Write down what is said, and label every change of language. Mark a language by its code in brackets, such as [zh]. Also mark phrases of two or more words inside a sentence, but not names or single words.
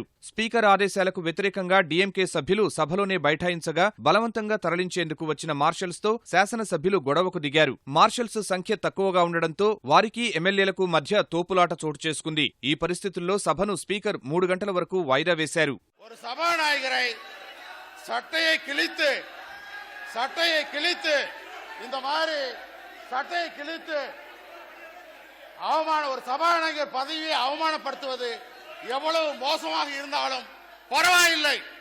[te] స్పీకర్ ఆదేశాలకు వ్యతిరేకంగా డీఎంకే సభ్యులు సభలోనే బైఠాయించగా బలవంతంగా తరలించేందుకు వచ్చిన మార్షల్స్తో శాసనసభ్యులు గొడవకు దిగారు. మార్షల్స్ సంఖ్య తక్కువగా ఉండడంతో వారికి ఎమ్మెల్యేలకు మధ్య తోపులాట చోటు చేసుకుంది. ఈ పరిస్థితుల్లో సభను స్పీకర్ 3 గంటల వరకు వాయిదా వేశారు. [ta] ஒரு சபாநாயகர் பதவியை அவமானப்படுத்துவது எவ்வளவு மோசமாக இருந்தாலும் பரவாயில்லை.